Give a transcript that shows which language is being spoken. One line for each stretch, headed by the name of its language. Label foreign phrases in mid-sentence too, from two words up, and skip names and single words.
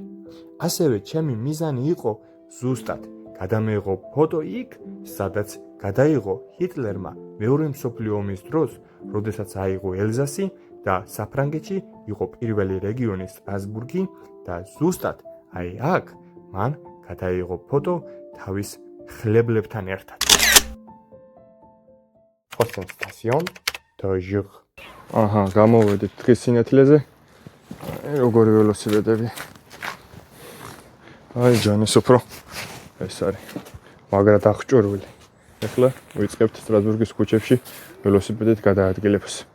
Georgian: ასევე ჩემი მიზანი იყო ზუსტად გადამეიღო ფოტო იქ, სადაც გადაიღო ჰიტლერმა მეორე მსოფლიო ომის დროს, როდესაც აიღო ელზასი და საფრანგეთში იყო პირველი რეგიონი სტრასბურგი და ზუსტად აი აქ მან გადაიღო ფოტო თავის ხლებლებთან ერთად.
French: Station de jour.
Georgian: აჰა, გამოვედით დღის სინათლეზე. როგორი ველოსიპედები. აი ჯანის უფრო ეს არის. მაგრად აღჭურვილი. ეხლა ვიწყებთ სტრასბურგის ქუჩებში ველოსიპედით გადაადგილებას.